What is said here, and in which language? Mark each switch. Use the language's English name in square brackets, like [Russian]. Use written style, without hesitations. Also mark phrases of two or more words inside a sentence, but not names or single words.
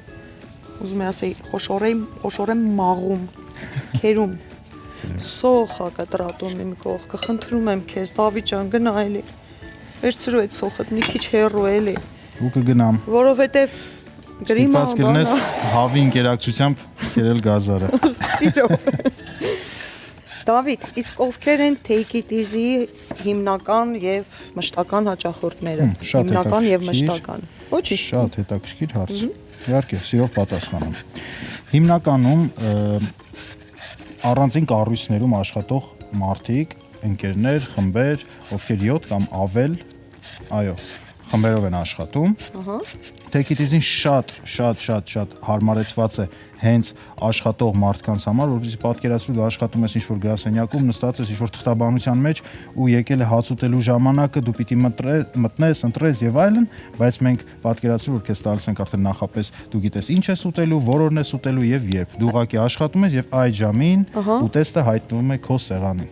[Armenian] Ուզում եմ ասել խոշորեմ մաղում, քերում։ Սոխա կտրատում իմ կողքը, խնդրում եմ քեզ, Դավիթ ջան, գնա էլի։ Վերցրու այդ սոխդ մի քիչ հեռու էլի։ Ու կգնամ։ Որովհետեւ գրիմա ստիպված կլինես հավի ինտերակցիությամբ քերել գազարը։ Սիրով։ Դավիթ, իսկ ովքեր են take it easy հիմնական եւ մշտական հաճախորդները։ Հիմնական եւ մշտական։ Ոչինչ։ Շատ հետաքրքիր հարց։ Իհարկե, սիրով պատասխանեմ։ Հիմնականում առանձին կառույցներում աշխատող մարդիկ, ընկերներ, խմբեր, ովքեր 7 կամ ավել, այո, խմբերով են աշխատում։ Ահա։ Take it easy-ն շատ հարմարեցված է հենց աշխատող մարդկանց համար, որովհետեւ պատկերացրու դու աշխատում ես ինչ-որ գրասենյակում, նստած ես ինչ-որ թղթաբանության մեջ ու եկել է հաց ուտելու ժամանակը, դու պիտի մտնես, ընտրես եւ այլն, բայց մենք պատկերացրու որ քեզ տալիս ենք արդեն նախապես դու գիտես ինչ ես ուտելու, որորն ես ուտելու եւ երբ։ Դու ուղղակի աշխատում ես եւ այդ ժամին ուտեստը հայտնվում է քո սեղանին։